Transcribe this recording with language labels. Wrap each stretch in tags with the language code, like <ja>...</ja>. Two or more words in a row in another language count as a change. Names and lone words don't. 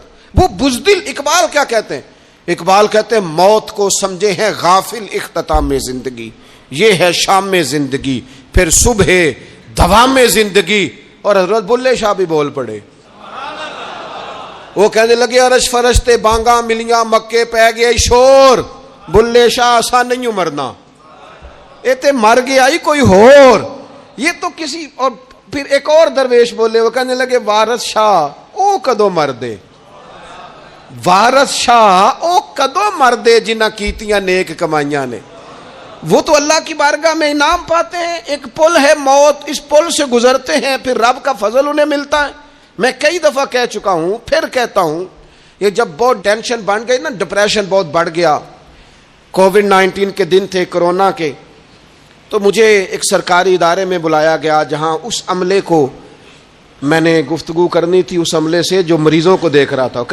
<ur>وہ بزدل. اقبال کیا کہتے ہیں؟ اقبال کہتے ہیں موت کو سمجھے ہیں غافل اختتام زندگی, یہ ہے شام میں زندگی, پھر صبح دوام میں زندگی. اور حضرت بلے شاہ بھی بول پڑے, وہ کہنے لگے</ur> <pa>عرش فرشتے بانگا ملیاں, مکے پہ گئے شور, بلے شاہ آسان نہیں مرنا، یہ تے مر گیا ہی کوئی ہور،</pa> <ur>یہ تو کسی اور۔ پھر ایک اور درویش بولے، وہ کہنے لگے</ur> <pa>وارث شاہ او کدو مردے، وارث شاہ او کدو مردے جنہ کیتیاں نیک کمائیاں نے،</pa> <ur>وہ تو اللہ کی بارگاہ میں انعام پاتے ہیں۔ ایک پل ہے موت، اس پل سے گزرتے ہیں، پھر رب کا فضل انہیں ملتا ہے۔ میں کئی دفعہ کہہ چکا ہوں، پھر کہتا ہوں، یہ جب بہت ٹینشن بن گئی نا، ڈپریشن بہت بڑھ گیا، کووڈ-19 کے دن تھے، کرونا کے، تو مجھے ایک سرکاری ادارے میں بلایا گیا جہاں اس عملے کو میں نے گفتگو کرنی تھی، اس عملے سے جو مریضوں کو دیکھ رہا تھا۔</ur>